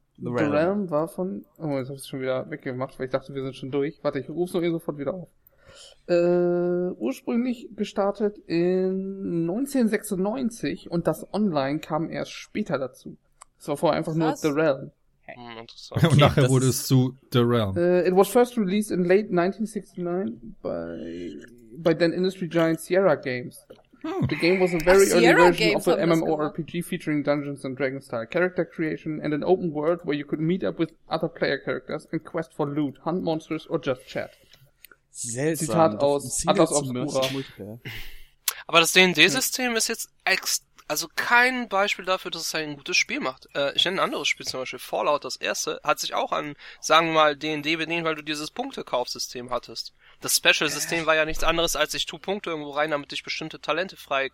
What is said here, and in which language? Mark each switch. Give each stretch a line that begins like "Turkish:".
German: The Realm war von, oh, jetzt hab ich's schon wieder weggemacht, weil ich dachte, wir sind schon durch. Warte, ich ruf's noch eh sofort wieder auf. Ursprünglich gestartet in 1996 und das Online kam erst später dazu. Es war vorher einfach nur The Realm. Okay, und nachher wurde es zu The Realm.
English: It was first released in late 1969 by then industry giant Sierra Games. The game was a very early version of an MMORPG featuring Dungeons and Dragons style character creation and an open world where you could meet up with other player characters and quest for loot, hunt monsters or just chat.
German: Seltsam. Zitat aus Atlas Obscura. Aber das D&D-System ist jetzt also kein Beispiel dafür, dass es ein gutes Spiel macht. Ich nenne ein anderes Spiel, zum Beispiel Fallout, das erste, hat sich auch an, sagen wir mal, D&D bedient, weil du dieses Punktekaufsystem hattest. Das Special-System war ja nichts anderes, als ich tue Punkte irgendwo rein, damit ich bestimmte Talente freikaufen